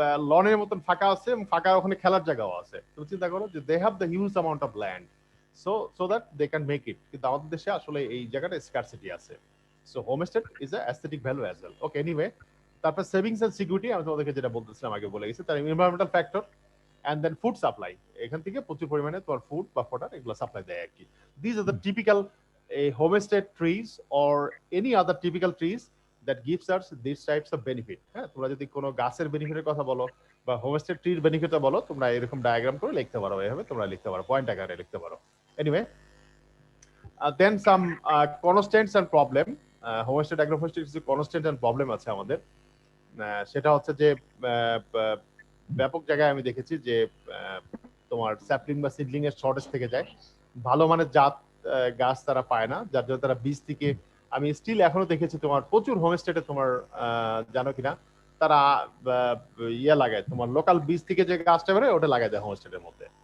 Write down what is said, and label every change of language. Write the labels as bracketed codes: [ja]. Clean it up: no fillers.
[bn] লনের মতন ফাঁকা আছে এবং ফাঁকা ওখানে খেলার জায়গাও আছে। তুমি চিন্তা করো যে [en] They have the huge amount of land, so that they can make it. [bn] কিন্তু আমাদের দেশে আসলে এই জায়গাটা স্কারসিটি আছে। [en] So homestead is a aesthetic value as well. [bn] Okay, anyway, তারপর সেভিংস এন্ড সিকিউরিটি আমি তোমাদেরকে যেটা বলতেছিলাম আগে বলে গেছি, তার environmental factor and then food supply. এখান থেকে প্রচুর পরিমাণে তোমার ফুড বা ফোটার এগুলো সাপ্লাই দেয় আর কি। [en] This are the typical homestead trees or any other typical trees that gives us these types of benefit। [bn] হ্যাঁ, তোমরা যদি কোনো গাছের বেনিফিটের কথা বলো বা হোমস্টেড ট্রির বেনিফিটটা বলো, তোমরা এরকম ডায়াগ্রাম করে লিখতে পারো, এভাবে তোমরা লিখতে পারো, পয়েন্ট আকারে লিখতে পারো। [en] Anyway, then some constants and problem. [bn] Homestead অ্যাগ্রোফরেস্ট্রি কিছু কনস্ট্যান্ট এন্ড প্রবলেম আছে আমাদের। সেটা হচ্ছে যে ব্যাপক জায়গায় আমি দেখেছি যে তোমার স্যাপলিং বা সিডলিং এর শর্টেজ থেকে যায়, ভালো মানের জাত গাছ তারা পায় না, যার জন্য তারা বীজ থেকে, আমি স্টিল এখনো দেখেছি তোমার প্রচুর হোমস্টেডে তোমার জানো কিনা তারা ইয়ে লাগায়, তোমার লোকাল বীজ থেকে যে গাছটা বেরোয় ওটা লাগায় দেয় হোমস্টেডের মধ্যে।